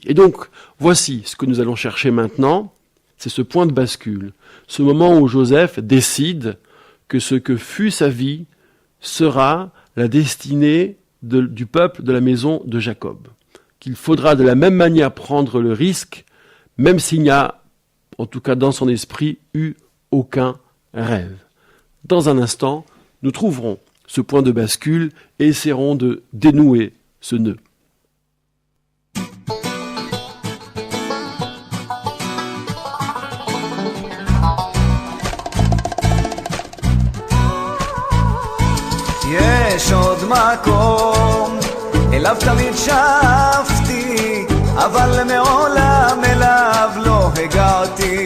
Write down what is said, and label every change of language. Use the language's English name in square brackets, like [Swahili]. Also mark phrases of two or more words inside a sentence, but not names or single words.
[French] Et donc, voici ce que nous allons chercher maintenant, c'est ce point de bascule, ce moment où Joseph décide que ce que fut sa vie sera la destinée du peuple de la maison de Jacob. Qu'il faudra de la même manière prendre le risque, même s'il n'y a, en tout cas dans son esprit, eu aucun rêve. Dans un instant, nous trouverons ce point de bascule et essaierons de dénouer ce nœud. [Hebrew] יש עוד מקום, אליו תמיד שאפתי, אבל מעולם אליו לא הגעתי.